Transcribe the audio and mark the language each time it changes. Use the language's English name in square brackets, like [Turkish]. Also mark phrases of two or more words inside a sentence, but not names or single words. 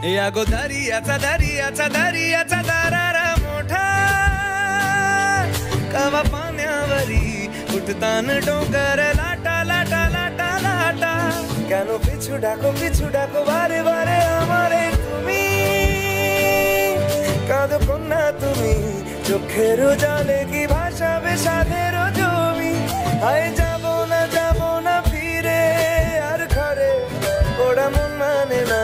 [Marathi] गो दर्याचा दर्याचा दर्याचा दरारा मोठा कवा पाण्यावरी उठतान डोंगर लाटा लाटा लाटा लाटा [Bangla] কেন পিছু ডাকো বারে বারে আমারে তুমি কাঁদো কন্যা তুমি চোখের জলে কি ভাসাবে সাধের জমি হায় যাব না ফিরে আর ঘরে ওরা মন মানে না